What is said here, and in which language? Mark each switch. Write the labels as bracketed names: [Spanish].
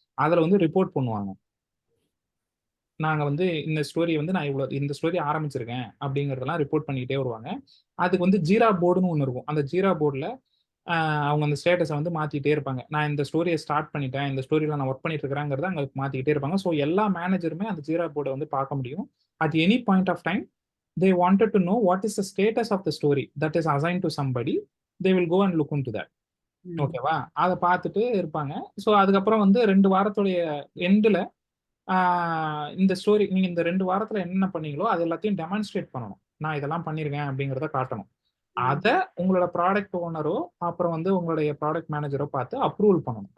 [Tamil] அதில் வந்து ரிப்போர்ட் பண்ணுவாங்க. நாங்கள் வந்து இந்த ஸ்டோரி வந்து நான் இந்த ஸ்டோரி ஆரம்பிச்சிருக்கேன் அப்படிங்கிறதெல்லாம் ரிப்போர்ட் பண்ணிக்கிட்டே வருவாங்க. அதுக்கு வந்து ஜீரா போர்டுன்னு ஒன்று இருக்கும். அந்த ஜீரா போர்டில் அவங்க அந்த ஸ்டேட்டஸை வந்து மாற்றிக்கிட்டே இருப்பாங்க. நான் இந்த ஸ்டோரியை ஸ்டார்ட் பண்ணிட்டேன், இந்த ஸ்டோரியில் நான் ஒர்க் பண்ணிட்டு இருக்கிறேங்கிறத அங்கே மாற்றிக்கிட்டே இருப்பாங்க. ஸோ எல்லா மேனேஜருமே அந்த ஜீரா போர்டை வந்து பார்க்க முடியும். [English] At any point of time they wanted to know what is the status of the story that is assigned to somebody, they will go and look into that. [Tamil] ஓகேவா? அதை பார்த்துட்டு இருப்பாங்க. ஸோ அதுக்கப்புறம் வந்து 2 வாரத்துடைய எண்டில் இந்த ஸ்டோரி நீங்க இந்த 2 வாரத்துல என்னென்ன பண்ணீங்களோ அது எல்லாத்தையும் டெமான்ஸ்ட்ரேட் பண்ணணும். நான் இதெல்லாம் பண்ணிருக்கேன் அப்படிங்கிறத காட்டணும். அதை உங்களோட ப்ராடக்ட் ஓனரோ அப்புறம் வந்து உங்களுடைய ப்ராடக்ட் மேனேஜரோ பார்த்து அப்ரூவல் பண்ணணும்.